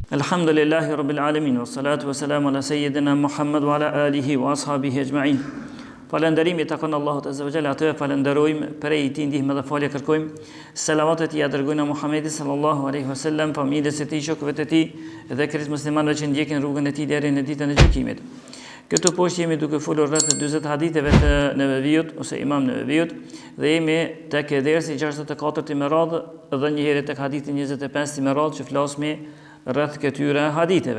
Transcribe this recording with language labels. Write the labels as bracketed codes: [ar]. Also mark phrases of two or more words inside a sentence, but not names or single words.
[ar] الحمد لله رب العالمين والصلاة والسلام على سيدنا محمد وعلى آله وأصحابه أجمعين. [sq] Falënderimi takon Allahut Azza wa Jalla, atë falenderojmë, prej tij ndihmë dhe falje kërkojmë. Selavatet i dërgojnë Muhamedit [ar] صلى الله عليه وسلم, [sq] familjes së tij, shokëve të tij dhe krejt muslimanëve që ndjekin rrugën e tij deri në ditën e gjykimit. Këtu poshtë jemi duke folur rreth 40 haditheve të Neveviut ose Imam Neveviut dhe jemi tek dersi 64 me radhë dhe një herë tek hadithi 25 me radhë që flasmi rreth këtyre haditheve.